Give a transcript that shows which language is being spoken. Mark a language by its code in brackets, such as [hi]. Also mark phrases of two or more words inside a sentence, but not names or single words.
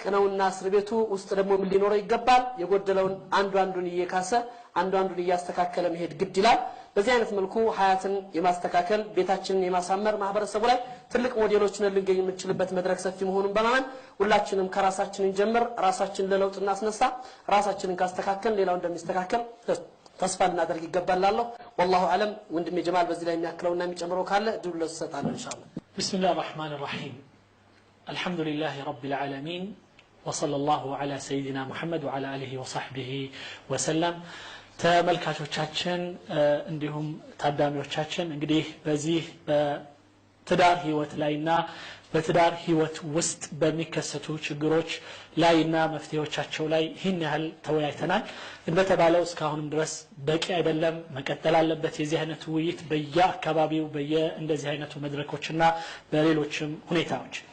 [am] ነውና እስር ቤቱ ውስጥ ደግሞ ምን ሊኖረው ይገባል የጎደለውን አንዱን እየካሰ አንዱን እያስተካከለ መሄድ ግድ ይላል በዚህ አይነት መልኩ ሀያትን የማስተካከል ቤታችንን የማሳመር ማህበረሰቡ ላይ ትልቅ ሞዴሎችን ልንገኝ የምንችልበት መድረክ ሰፊ መሆኑን በማመን ሁላችንም ከራሳችን ጀምር ራሳችንን ለለውጥ እናስነሳ ራሳችንን ካስተካከል ሌላው እንደሚስተካከል ተስፋ እናደርግ ይገባላል [ar] والله اعلم [am] ወንድሜ ጀማል በዚህ ላይ የሚያክለውና የሚጨምረው ካለ ድሉ ለሰጣን ኢንሻአላህ [ar] بسم الله الرحمن الرحيم الحمد لله رب العالمين وصلى الله على سيدنا محمد وعلى اله وصحبه وسلم [am] ተመልካቾቻችን እንዲሁም ታዳሚዎቻችን እንግዲህ በዚህ በትዳር ህይወት ላይና በትዳር ህይወት ውስጥ በሚከሰቱ ችግሮች ላይና መፍትሄዎቻቸው ላይ ይህን ያህል ተወያይተናል እንደተባለው እስካሁንም ድረስ በቂ አይደለም መቀጠል አለበት የዚህ አይነቱ ውይይት በየአካባቢው እንደዚህ አይነቱ መድረኮችና በሌሎችም ሁኔታዎች